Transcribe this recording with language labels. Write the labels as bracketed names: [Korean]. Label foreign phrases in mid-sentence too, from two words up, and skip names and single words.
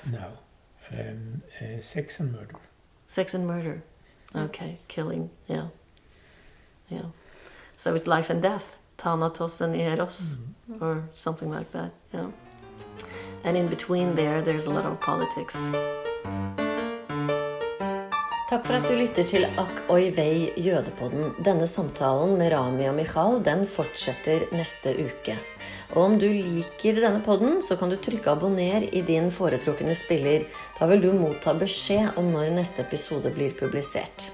[English] No. Sex and murder. Sex and murder. Okay. Killing. Yeah. So it's life and death. Thanatos and eros, or something like that. Yeah. And in between there's a lot of politics. [Norwegian] Takk for at du lytter til Akk Oy Vey Jødepodden. Denne samtalen med Rami og Michal, den fortsetter neste uke. Og om du liker denne podden, så kan du trykke abonner i din foretrukne spiller. Da vil du motta beskjed om når neste episode blir publisert.